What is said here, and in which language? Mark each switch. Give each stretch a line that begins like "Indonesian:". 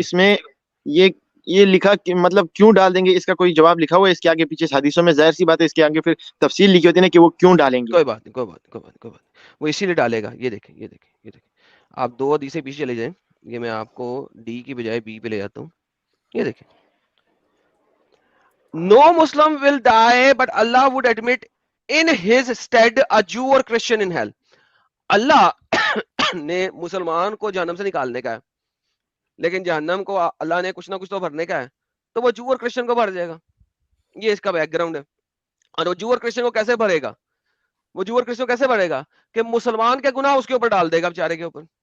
Urdu: اس میں یہ لکھا کہ مطلب کیوں ڈال دیں گے, اس کا کوئی جواب لکھا ہوا ہے اس کے آگے پیچھے؟ حدیثوں میں ظاہر سی بات ہے اس کے آگے پھر تفصیل لکھی ہوتی ہے نا کہ وہ کیوں ڈالیں گے. کوئی بات نہیں, کوئی بات نہیں, کوئی بات نہیں, کوئی بات نہیں, وہ اسی لیے ڈالے گا. یہ دیکھیں, یہ دیکھیں, یہ دیکھیں, آپ 2 حدیثیں پیچھے چلے جائیں, یہ میں آپ کو ڈی کی بجائے بی پہ لے جاتا ہوں. یہ دیکھیں,
English: No Muslim will die, but Allah would admit in his stead a Jew or Christian in hell.
Urdu: اللہ نے مسلمان کو جہنم سے نکالنے کا ہے, لیکن جہنم کو اللہ نے کچھ نہ کچھ تو بھرنے کا ہے, تو وہ جو اور کرسچن کو بھر جائے گا. یہ اس کا بیک گراؤنڈ ہے. اور وہ جو اور کرسچن کو کیسے بھرے گا, وہ جو اور کرسچن کو کیسے بھرے گا کہ مسلمان کے گناہ اس کے اوپر ڈال دے گا, بیچارے کے اوپر.